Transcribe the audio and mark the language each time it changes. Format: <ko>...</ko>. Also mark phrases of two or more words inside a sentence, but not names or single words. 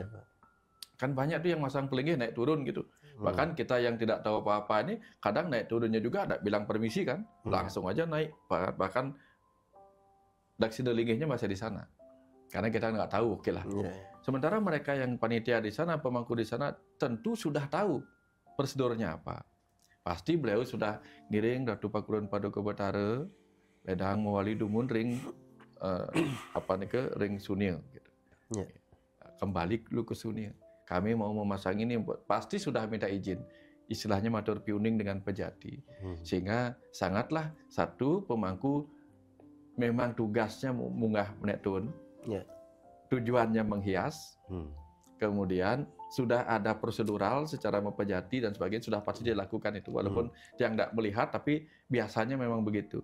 <id>Kan banyak tuh yang masang pelinggih naik turun gitu. Bahkan kita yang tidak tahu apa-apa ini, kadang naik turunnya juga ada bilang permisi kan, langsung aja naik. Bahkan daksina linggihnya masih di sana. Karena kita nggak tahu, oke lah. Sementara mereka yang panitia di sana, pemangku di sana, tentu sudah tahu prosedurnya apa. Pasti beliau sudah</id> <ban>ngiring Ratu Pakuran Paduka Batara, ledang mewali dumun ring ring Sunil. Gitu.</ban> <id>Kembali dulu ke Sunil. Kami mau memasang ini, pasti sudah minta izin. Istilahnya</id> <ban>matur piuning</ban> <id>dengan pejati. Sehingga sangatlah satu pemangku memang tugasnya</id> <ban>munggah menetun.</ban> <id>Tujuannya menghias, kemudian sudah ada prosedural secara mempejati dan sebagainya, sudah pasti dilakukan itu, walaupun yang tidak melihat, tapi biasanya memang begitu.</id>